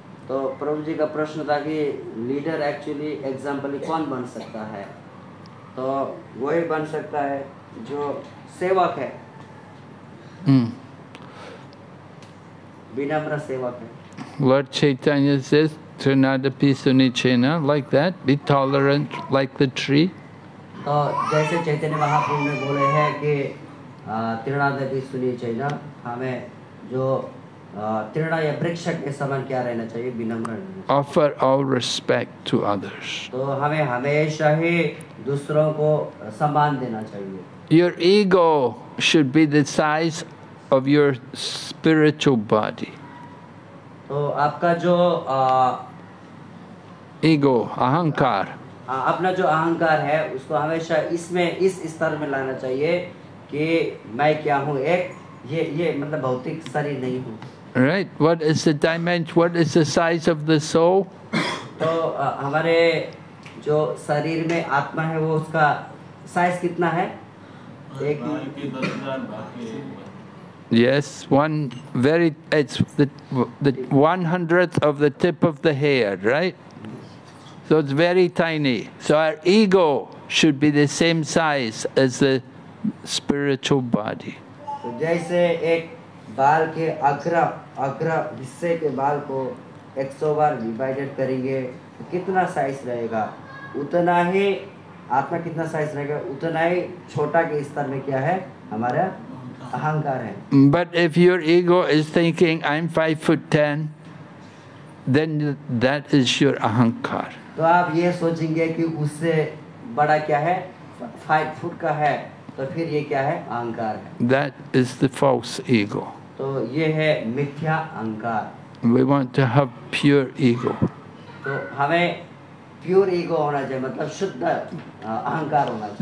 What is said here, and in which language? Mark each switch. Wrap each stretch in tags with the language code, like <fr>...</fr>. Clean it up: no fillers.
<hi>तो प्रभु जी का प्रश्न था कि लीडर</hi> <en>actually exemplary</en> <hi>कौन बन सकता है? तो वही बन सकता है जो सेवक है, विनम्र सेवक है।</hi> <en>Lord Chaitanya says, Trinadapi Sunichena, like that, be tolerant like the tree.</en> <hi>तो जैसे चैतन्य महाप्रभु ने बोले हैं कि तृणादपि सुनिचैना, हमें जो तृण या वृक्ष के समान क्या रहना चाहिए? विनम्र रहना चाहिए।</hi> <en>Offer all respect to others.</en> <hi>तो हमें हमेशा ही दूसरों को सम्मान देना चाहिए।</hi> <en>Your ego should be the size of your spiritual body.</en> <hi>तो आपका जो</hi> <en>Ego, ahankar.</en> <hi>अपना जो अहंकार है उसको हमेशा इसमें इस स्तर में लाना चाहिए कि मैं क्या हूँ, एक ये मतलब भौतिक शरीर नहीं हूँ।</hi> <en>Right? What is the dimension? What is the size of the soul?</en> <hi>तो हमारे जो शरीर में आत्मा है वो उसका साइज कितना है? एक</hi> <en>Yes, it's the 1/100th of the tip of the hair, right? So it's very tiny. So our ego should be the same size as the spiritual body.</en> <hi>तो जैसे एक बाल के अग्र हिस्से के बाल को 100 बार डिवाइडेड करेंगे तो कितना साइज रहेगा? उतना ही आत्मा कितना साइज रहेगा? उतना ही छोटा के स्तर में क्या है? हमारा अहंकार है।</hi> <en>But if your ego is thinking, I'm 5'10", then that is your ahankar.</en> <hi>तो आप ये सोचेंगे कि उससे बड़ा क्या है? 5 फुट का है, तो फिर ये क्या है? अहंकार है।</hi> <en>That is the false ego.</en> <hi>तो ये है मिथ्या अहंकार।</hi> <en>We want to have pure ego.</en> <hi>तो हमें प्योर ईगो होना चाहिए, मतलब शुद्ध अहंकार होना चाहिए।</hi>